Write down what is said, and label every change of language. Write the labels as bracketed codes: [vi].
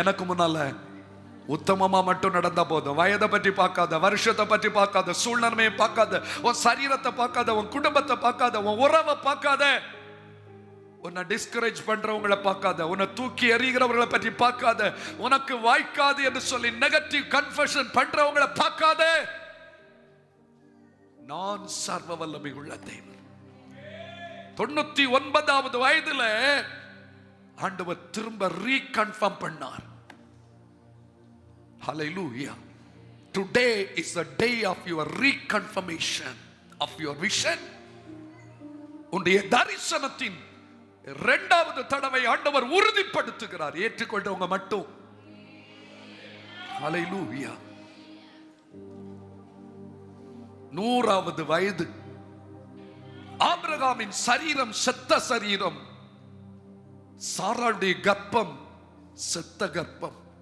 [ta] எனக்கு முன்னால உத்தமமா மட்டும் நடந்தா போதும். வயதை பற்றி பார்க்காத, வருஷத்தை பற்றி பார்க்காத, சூழ்நிலையை பார்க்காத, உன் சரீரத்தை பார்க்காத, உன் குடும்பத்தை பார்க்காத, உன் உறவை பார்க்காத, உன்னை டிஸ்கரேஜ் பண்றவங்களை பார்க்காத, உன்னை தூக்கி எறிகிறவர்களை பற்றி பார்க்காத, உனக்கு வாய்க்காது என்று சொல்லி நெகட்டிவ் கன்ஃபெஷன் பண்றவங்களை பார்க்காத, நான் சர்வ வல்லமை உள்ள தேவன். 99வது வயதுல ஆண்டவர் திரும்ப ரீகன்ஃபார்ம் பண்ணார். [en] Hallelujah. Today is the day of your reconfirmation of your vision. [ta] உன்னுடைய தரிசனத்தின் 2வது தடவை ஆண்டவர் உறுதிப்படுத்துகிறார். ஏற்றுக்கொண்டவங்க மட்டும். Hallelujah. 100வது வயது ஆபிரகாமின் சரீரம் செத்த சரீரம், சாராளுடைய கர்ப்பம் செத்த கர்ப்பம்.